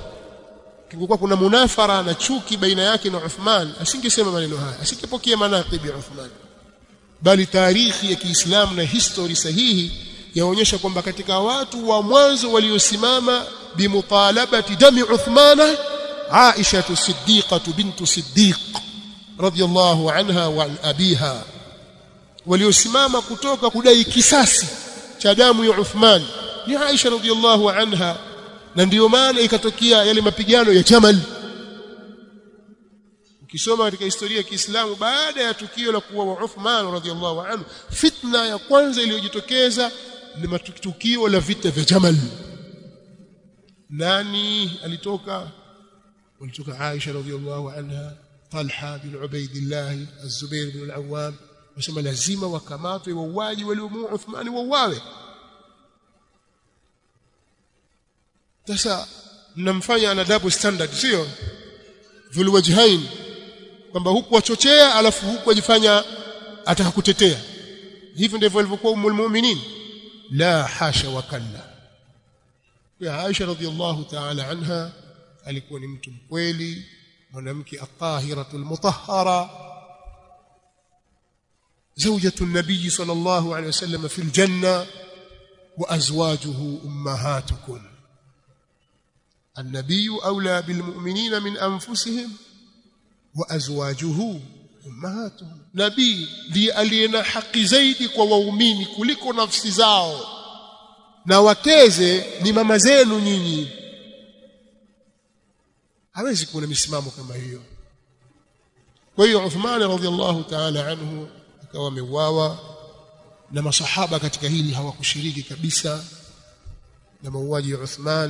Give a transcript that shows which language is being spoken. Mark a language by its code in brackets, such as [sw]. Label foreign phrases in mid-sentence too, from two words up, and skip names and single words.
[sw] Kingekuwa kuna munafara na chuki baina yake na Uthman, asingesema maneno haya, asingepokea manaqibi ya Uthman. Bali tarikhi ya Kiislamu na history sahihi yaonyesha kwamba katika watu wa mwanzo waliosimama [ar] بمطالبة دم عثمان, [sw] Aisha as-Siddiqah bintu Siddiq [ar] رضي الله عنها وعن أبيها, [sw] waliosimama kutoka kudai kisasi cha damu ya Uthman ni Aisha [ar] رضي الله عنها. [sw] Na ndio maana ikatokea yale mapigano ya Jamal. Ukisoma katika historia ya Kiislamu, baada ya tukio la kuuawa Uthman [ar] رضي الله عنه, [sw] fitna ya kwanza iliyojitokeza ni tukio la vita vya Jamal. Nani alitoka? Walitoka Aisha [ar] رضي الله عنها, [sw] Talha bin Ubaidillah, Az-Zubair bin al-Awwam. Wasema lazima wakamatwe wauaji waliomuua Uthman wauawe. Sasa mnamfanya ana [en] double standard, [sw] sio [ar] ذو الوجهين, [sw] kwamba huku wachochea alafu huku wajifanya atakakutetea. Hivi ndivyo walivyokuwa [ar] أم المؤمنين? لا حاشا وكلا. يا عائشة رضي الله تعالى عنها [sw] alikuwa ni mtu mkweli, mwanamke [ar] الطاهرة المطهرة، زوجة النبي صلى الله عليه وسلم في الجنة وأزواجه أمهاتكم. النبي أولى بالمؤمنين من أنفسهم وأزواجه أمهاتهم. [sw] نبي ndiye aliyena haki zaidi kwa waumini kuliko nafsi zao, na wakeze ni mama zenu nyinyi. Hawezi kuwa na misimamo kama hiyo. Kwa hiyo Uthman [ar] رضي الله تعالى عنه [sw] akawa ameuawa, na masahaba katika hili hawakushiriki kabisa na mauaji ya Uthman.